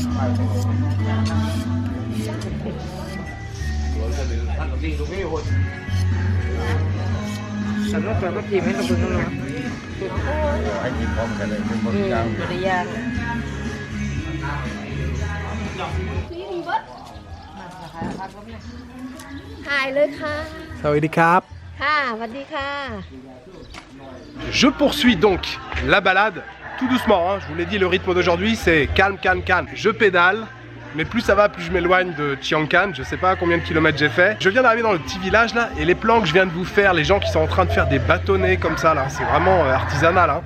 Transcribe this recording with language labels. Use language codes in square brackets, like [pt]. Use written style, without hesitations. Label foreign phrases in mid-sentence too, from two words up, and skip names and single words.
[th] สำหรับเราก็พิมพ์ให้เราดูนะ ให้กินพร้อมกันเลยเป็นบริการ บริยาง ถ่ายเลยค่ะ สวัสดีครับ ค่ะสวัสดีค่ะ [fr] Je poursuis donc la balade tout doucement, hein. Je vous l'ai dit, le rythme d'aujourd'hui c'est calme, calme, calme. Je pédale, mais plus ça va, plus je m'éloigne de Chiang Can. Je sais pas combien de kilomètres j'ai fait. Je viens d'arriver dans le petit village là, et les plans que je viens de vous faire, les gens qui sont en train de faire des bâtonnets comme ça là, c'est vraiment artisanal, hein.